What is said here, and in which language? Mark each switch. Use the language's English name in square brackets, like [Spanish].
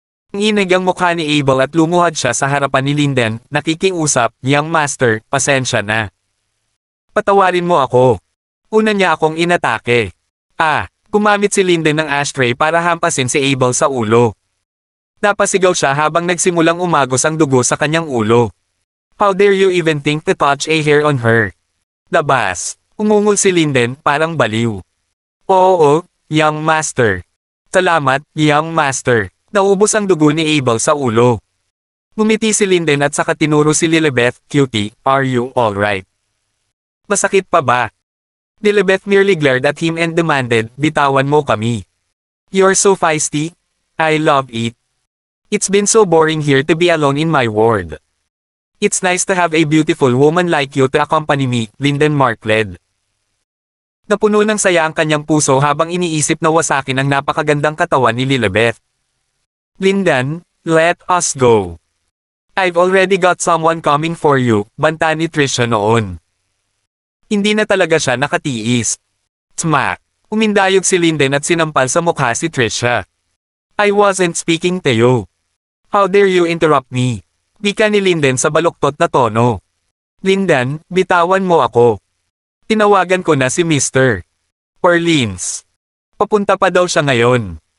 [Filipino] Nginig ang mukha ni Abel at lumuhad siya sa harapan ni Linden, nakikiusap, Young Master, pasensya na. Patawarin mo ako. Una niya akong inatake. Gumamit si Linden ng ashtray para hampasin si Abel sa ulo. Napasigaw siya habang nagsimulang umagos ang dugo sa kanyang ulo. [English] How dare you even think to touch a hair on her? [Filipino] Labas. Umungol si Linden, parang baliw. Oo, Young Master. Salamat, Young Master. Naubos ang dugo ni Abel sa ulo. Ngumiti si Linden at saka tinuro si Lilibet, [English] Cutie, are you alright? [Filipino] Masakit pa ba? [English] Lilibet merely glared at him and demanded, [Filipino] bitawan mo kami. [English] You're so feisty. I love it. It's been so boring here to be alone in my ward. It's nice to have a beautiful woman like you to accompany me, Linden markled. [Filipino] Napuno ng saya ang kanyang puso habang iniisip na wasakin ang napakagandang katawan ni Lilibet. [English] Linden, let us go. I've already got someone coming for you, [Filipino] banta ni Trisha noon. Hindi na talaga siya nakatiis. Smack! Umindayog si Linden at sinampal sa mukha si Trisha. [English] I wasn't speaking to you. How dare you interrupt me? [Filipino] Wika ni Linden sa baluktot na tono. Linden, bitawan mo ako. Tinawagan ko na si Mr. Orleans. Papunta pa daw siya ngayon.